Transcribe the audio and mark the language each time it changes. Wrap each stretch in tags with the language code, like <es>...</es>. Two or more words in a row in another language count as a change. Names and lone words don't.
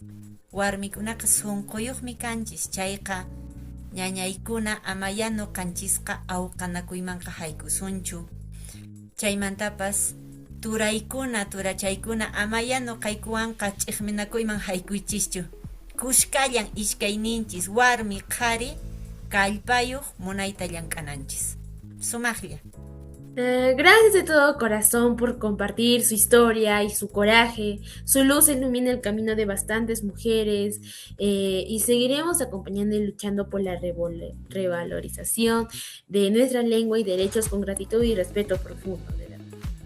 <qu>Warmikunaqa sunquyuqmi kanchis, chayqa ñañaykuna amaya nuqanchisqa awqanakuymanqa haykusunchu. Chaymantapas turachaykuna amaya nuqaykuwanqa ch'iqminakuyman haykuychischu. Kushkallan ishkayninchis warmi qhari kallpayuq munayta llamk'ananchis. Sumaqlla.</qu> <es>Gracias de todo corazón por compartir su historia y su coraje. Su luz ilumina el camino de bastantes mujeres y seguiremos acompañando y luchando por la revalorización de nuestra lengua y derechos con gratitud y respeto profundo.</es>